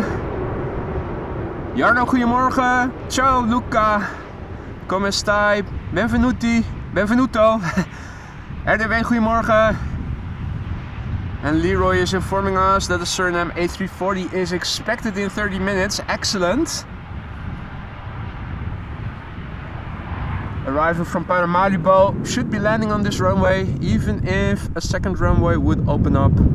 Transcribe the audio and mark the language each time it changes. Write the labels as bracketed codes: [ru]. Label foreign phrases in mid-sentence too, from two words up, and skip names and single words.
[nl] Jarno, goedemorgen. [it] Ciao Luca, come stai? Benvenuto. [nl] RDW, goedemorgen. [en] And Leroy is informing us that the Surinam A340 is expected in 30 minutes. Excellent. Arriving from Paramaribo, should be landing on this runway, even if a second runway would open up.